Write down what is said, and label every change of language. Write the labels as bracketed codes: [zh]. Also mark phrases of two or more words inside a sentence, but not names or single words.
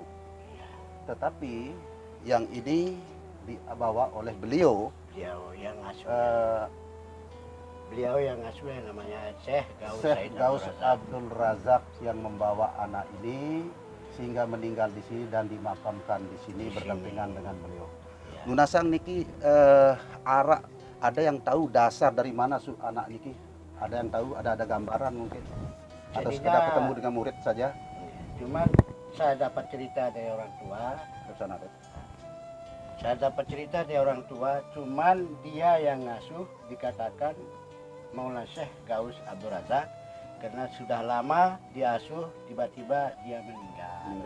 [id] Tetapi yang ini dibawa oleh beliau. Beliau yang asuh yang namanya Syekh Gaus Abdul Razak yang membawa anak ini sehingga meninggal di sini dan dimakamkan di sini berdampingan dengan beliau. Ya. [sas] Lunasang niki arak, [id] ada yang tahu dasar dari mana anak niki? Ada yang tahu? Ada gambaran mungkin? Atau sekedar ketemu dengan murid saja? Cuman saya dapat cerita dari orang tua. Saya dapat cerita dari orang tua, cuman dia yang ngasuh dikatakan Maulana Syekh Gaus Abdul Razak, karena sudah lama diasuh, tiba-tiba dia meninggal